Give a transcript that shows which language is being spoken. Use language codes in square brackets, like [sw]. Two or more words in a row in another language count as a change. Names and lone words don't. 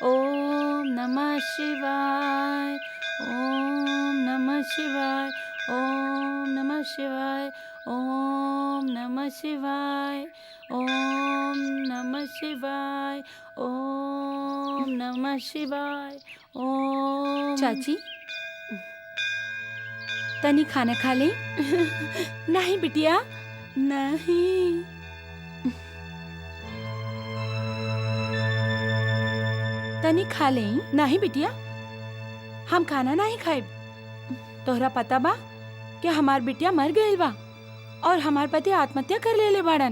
[sa] ओम नमः शिवाय ओम नमः शिवाय ओम नमः शिवाय ओम नमः शिवाय ओम नमः शिवाय ओम नमः शिवाय ओम। [bho] चाची तनी खाना खा ले। नहीं बिटिया नहीं। तनी खा ले। नहीं बिटिया हम खाना नहीं खाए। तोहरा पता बा कि हमार बिटिया मर गई बा और हमार पति आत्महत्या कर ले बाड़न।